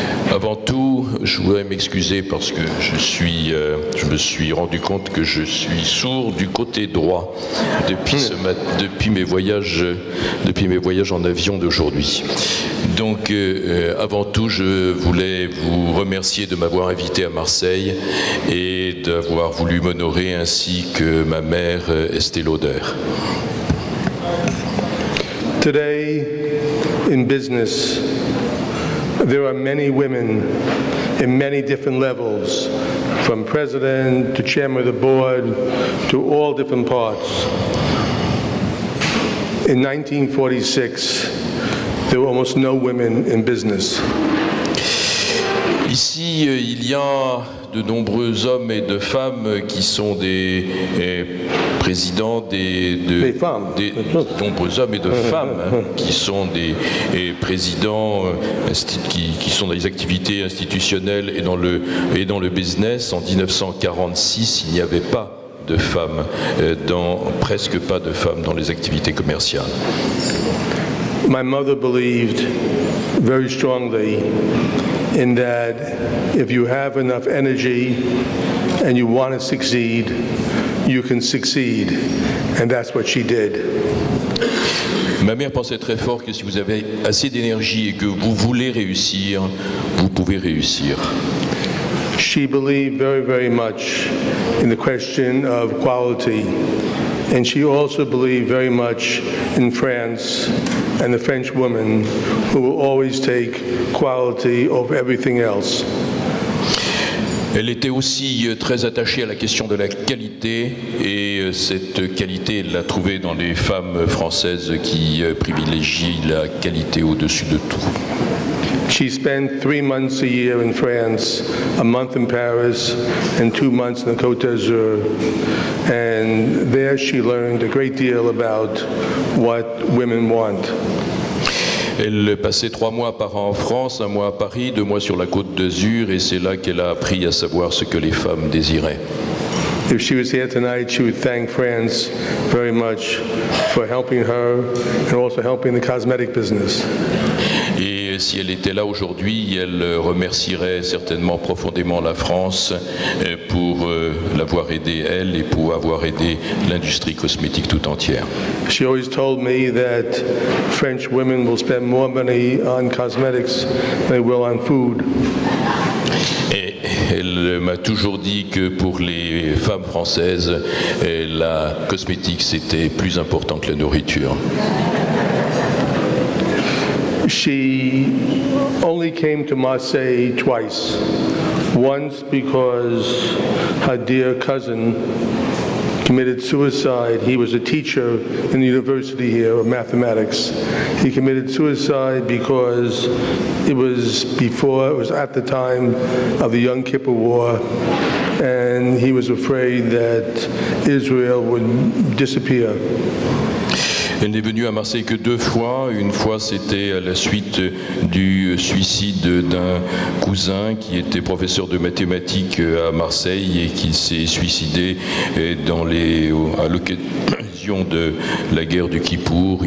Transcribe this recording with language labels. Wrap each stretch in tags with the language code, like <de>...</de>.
<fr>Avant tout, je voudrais m'excuser parce que je me suis rendu compte que je suis sourd du côté droit depuis mes voyages en avion d'aujourd'hui. Donc, avant tout, je voulais vous remercier de m'avoir invité à Marseille et d'avoir voulu m'honorer ainsi que ma mère, Estée Lauder.</fr> <en>Today, in business, there are many women in many different levels, from president to chairman of the board to all different parts. In 1946, there were almost no women in business.</en> <fr>Ici, il y a de nombreux hommes et de femmes qui sont des présidents Des femmes. nombreux hommes et de femmes qui sont des présidents qui sont dans les activités institutionnelles et dans le business. En 1946, il n'y avait pas de femmes, presque pas de femmes dans les activités commerciales.</fr> <en>My mother believed very strongly in that if you have enough energy and you want to succeed, you can succeed. And that's what she did.</en> <fr>Ma mère pensait très fort que si vous avez assez d'énergie et que vous voulez réussir, vous pouvez réussir.</fr> <en>She believed very, very much in the question of quality. And she also believed very much in France and the French women who will always take quality over everything else.</en> <fr>Elle était aussi très attachée à la question de la qualité et cette qualité, elle l'a trouvée dans les femmes françaises qui privilégient la qualité au-dessus de tout.</fr> <en>She spent 3 months a year in France, a month in Paris, and 2 months in the Côte d'Azur. And there she learned a great deal about what women want.</en> <fr>Elle passait 3 mois par an en France, 1 mois à Paris, 2 mois sur la Côte d'Azur, et c'est là qu'elle a appris à savoir ce que les femmes désiraient.</fr> <en>If she was here tonight, she would thank France very much for helping her and also helping the cosmetic business.</en> <fr>Et si elle était là aujourd'hui, elle remercierait certainement profondément la France pour l'avoir aidée, elle, et pour avoir aidé l'industrie cosmétique tout entière.</fr> <en>She always told me that French women will spend more money on cosmetics than they will on food.</en> <fr>Et elle m'a toujours dit que pour les femmes françaises, la cosmétique c'était plus important que la nourriture.</fr> <en>She only came to Marseille twice. Once because her dear cousin committed suicide. He was a teacher in the university here of mathematics. He committed suicide because it was at the time of the Yom Kippur War, and he was afraid that Israel would disappear.</en> <fr>Elle n'est venue à Marseille que 2 fois. Une fois, c'était à la suite du suicide d'un cousin qui était professeur de mathématiques à Marseille et qui s'est suicidé à l'occasion de la guerre du Kippour.</fr>